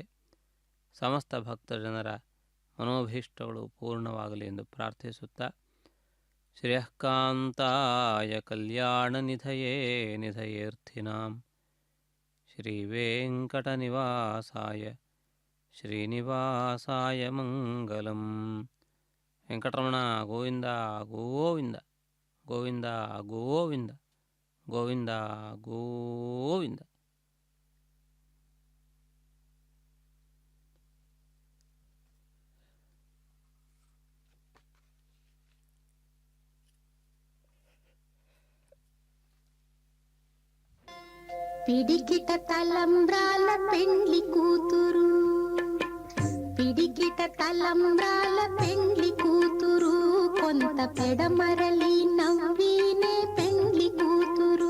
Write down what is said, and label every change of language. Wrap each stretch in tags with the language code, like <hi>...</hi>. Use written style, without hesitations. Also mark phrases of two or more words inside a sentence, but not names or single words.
<kn>ಸಮಸ್ತ ಭಕ್ತಜನರ ಮನೋಭೀಷ್ಟಗಳು ಪೂರ್ಣವಾಗಲಿ ಎಂದು ಪ್ರಾರ್ಥಿಸುತ್ತಾ,</kn> <sa>ಶ್ರೇಯಃಕಾಂತಾಯ ಕಲ್ಯಾಣ ನಿಧಯೇ ನಿಧಯೇರ್ಥಿನಾಂ ಶ್ರೀ ವೆಂಕಟನಿವಾಸಾಯ ಶ್ರೀನಿವಾಸಾಯ ಮಂಗಲಂ.</sa> <kn>ವೆಂಕಟರಮಣ ಗೋವಿಂದ ಗೋವಿಂದ ಗೋವಿಂದ ಗೋವಿಂದ ಗೋವಿಂದ ಗೋವಿಂದ.</kn> <te>పిడికిట తలంబ్రాల పెండ్లి కూతురు, పిడికిట తలంబ్రాల పెండ్లి కూతురు, కొంత పెడమరలి నవ్వినే పెండ్లి కూతురు.</te>